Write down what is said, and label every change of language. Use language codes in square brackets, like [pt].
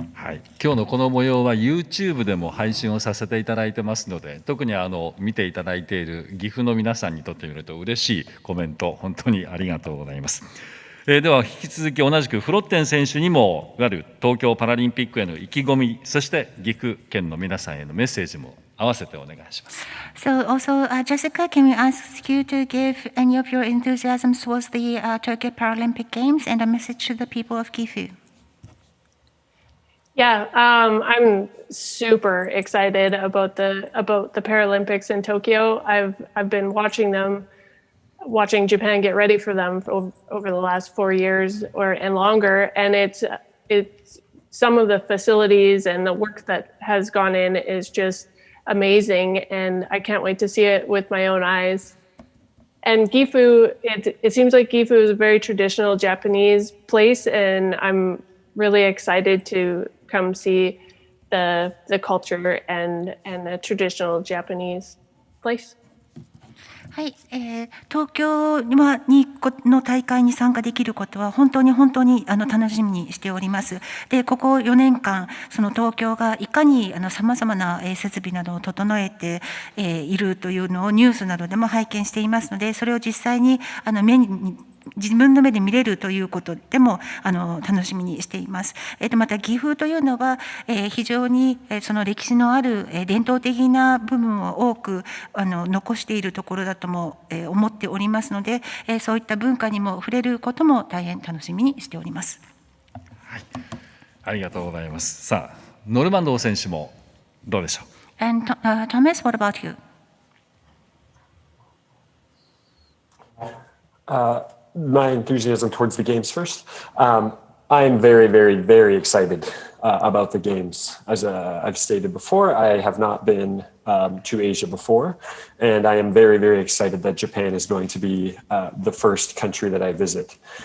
[ja] はい、今日のこの模様は YouTube でも配信をさせていただいてますので、特に見ていただいている岐阜の皆さんにとってみると嬉しいコメント、本当にありがとうございます。では引き続き同じくフロッテン選手にもいわゆる東京パラリンピックへの意気込み、そして岐阜県の皆さんへのメッセージも合わせてお願いします。 [en] So also, Jessica, can we ask you to give any of your enthusiasms towards the Tokyo Paralympic Games and a message to the people of Gifu? Yeah, I'm super excited about the Paralympics in Tokyo. I've been watching Japan get ready for them over the last 4 years and longer, and it's some of the facilities and the work that has gone in is just amazing, and I can't wait to see it with my own eyes. And Gifu, it seems like Gifu is a very traditional Japanese place, and I'm really excited to come see the culture and the traditional Japanese place. [ja] はい、東京の大会に参加できることは本当に楽しみにしております。で、ここ4年間、その東京がいかにさまざまな設備などを整えているというのをニュースなどでも拝見していますので、それを実際に自分の目で見れるということでも楽しみにしています。また岐阜というのは非常にその歴史のある伝統的な部分を多く残しているところだとも思っておりますので、そういった文化にも触れることも大変楽しみにしております。はい、ありがとうございます。さあノルマンドー選手もどうでしょう。 [en] And Thomas, what about you? My enthusiasm towards the games first. I'm very, very, very excited about the games. As I've stated before, I have not been to Asia before, and I am very, very excited that Japan is going to be the first country that I visit.